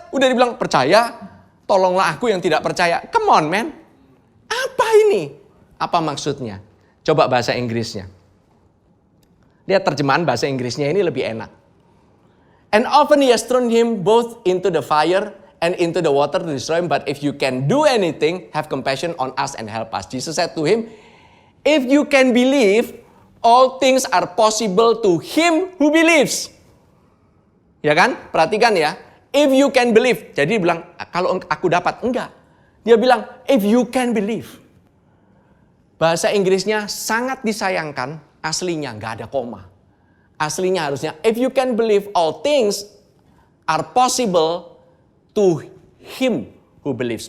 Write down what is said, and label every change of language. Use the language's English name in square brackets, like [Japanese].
[Indonesian] Udah dibilang percaya, tolonglah aku yang tidak percaya. [English] Come on man. [Indonesian] Apa ini? Apa maksudnya? Coba bahasa Inggrisnya. Lihat terjemahan bahasa Inggrisnya ini lebih enak. [English] And often he has thrown him both into the fire and into the water to destroy him. But if you can do anything, have compassion on us and help us. Jesus said to him, if you can believe, all things are possible to him who believes. [Indonesian] Ya kan? Perhatikan ya. [English] If you can believe. [Indonesian] Jadi dia bilang, kalau aku dapat. Enggak. Dia bilang, [English] if you can believe. [Indonesian] Bahasa Inggrisnya sangat disayangkan. Aslinya nggak ada koma. Aslinya harusnya, [English] if you can believe, all things are possible to him who believes.